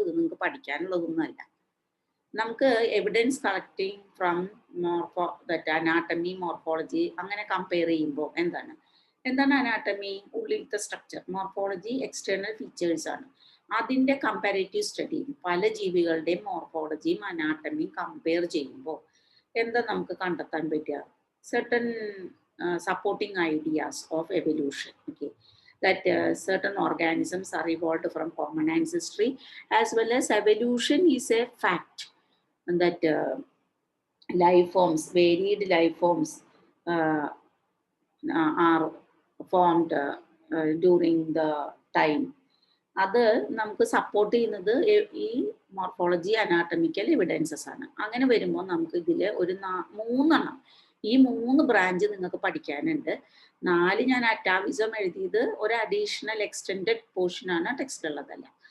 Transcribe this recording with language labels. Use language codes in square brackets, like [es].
[ml] ഇത് നിങ്ങൾക്ക് പഠിക്കാനുള്ളതൊന്നുമല്ല. നമുക്ക് [en] evidence collecting from anatomy, [ml] morphology അങ്ങനെ കമ്പയർ ചെയ്യുമ്പോൾ എന്താണ് അനാട്ടമി? ഉള്ളിലത്തെ സ്ട്രക്ചർ. മോർഫോളജി എക്സ്റ്റേണൽ ഫീച്ചേഴ്സ് ആണ്. അതിൻ്റെ കമ്പാരേറ്റീവ് സ്റ്റഡി പല ജീവികളുടെയും മോർഫോളജിയും അനാട്ടമിയും കമ്പയർ ചെയ്യുമ്പോൾ എന്താ നമുക്ക് കണ്ടെത്താൻ പറ്റുക? [en] certain supporting ideas of evolution. Okay, that certain organisms are evolved from common ancestry, as well as evolution is a fact, and that life forms, varied life forms are formed during the time. [ml] അത് നമുക്ക് support ചെയ്യുന്നത് ഈ morphology anatomical evidences ആണ്. അങ്ങനെ വരുമ്പോൾ നമുക്ക് ഇതിൽ ഒരു 3 ഈ 3 ബ്രാഞ്ച് നിങ്ങൾക്ക് പഠിക്കാനുണ്ട്. 4 ഞാൻ അറ്റാവിസം എഴുതിയത് ഒരു അഡീഷണൽ എക്സ്റ്റെൻഡഡ് പോർഷനാണ്, ടെക്സ്റ്റ് ഉള്ളതല്ല.